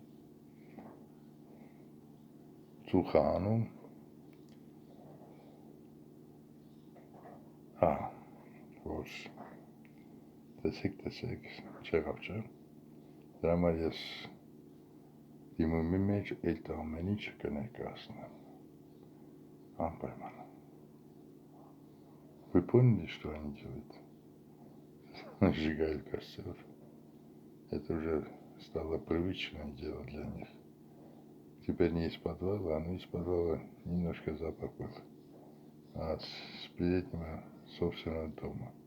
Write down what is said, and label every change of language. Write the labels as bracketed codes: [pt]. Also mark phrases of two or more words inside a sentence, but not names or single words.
[hy] ծուխը անում, հա, որ տեսեք, չեղավ չէ, դրա համար ես դիմումի մեջ այդ ամեն ինչը կներկայացնեմ, անպայման, [ru] вы поняли, что они делают? Сжигают костер, это уже стало привычное дело для них, теперь не из подвала, но из подвала немножко запах был, а с переднего собственного дома.